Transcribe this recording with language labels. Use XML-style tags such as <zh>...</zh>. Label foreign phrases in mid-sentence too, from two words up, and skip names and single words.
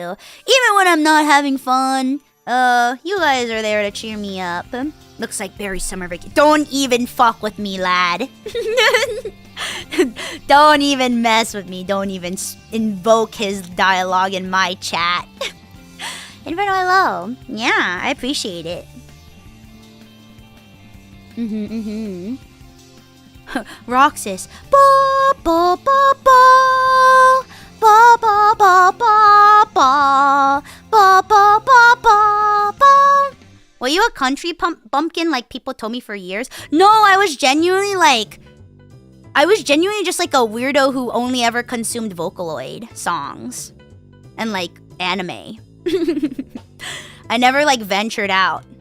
<en>Even when I'm not having fun, you guys are there to cheer me up. Looks like Barry's summer vacation. Don't even fuck with me, lad. Don't even mess with me. Don't even invoke his dialogue in my chat. Inferno, hello. Yeah, I appreciate it. Roxas. Ba ba ba ba. Ba ba ba ba ba. Ba ba ba ba ba. Were you a country bumpkin like people told me for years? No, I was genuinely just like a weirdo who only ever consumed Vocaloid songs and like anime. I never like ventured out.</en>